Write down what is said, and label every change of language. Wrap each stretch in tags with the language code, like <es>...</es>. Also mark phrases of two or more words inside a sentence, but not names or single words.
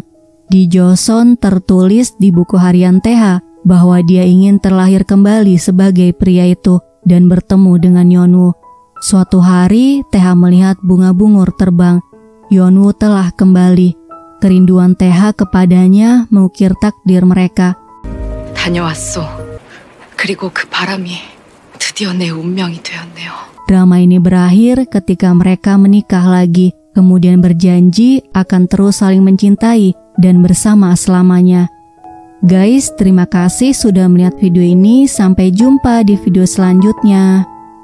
<id>Di Joseon tertulis di buku harian Teha bahwa dia ingin terlahir kembali sebagai pria itu dan bertemu dengan Yonu. Suatu hari, Teha melihat bunga bungur terbang. Yonu telah kembali. Kerinduan Teha kepadanya mengukir takdir mereka.</id> <ko>다녀왔소. 그리고 그 바람이 드디어 내 운명이 되었네요.</ko> <id>Drama ini berakhir ketika mereka menikah lagi, kemudian berjanji akan terus saling mencintai dan bersama selamanya. Guys, terima kasih sudah melihat video ini. Sampai jumpa di video selanjutnya.</id>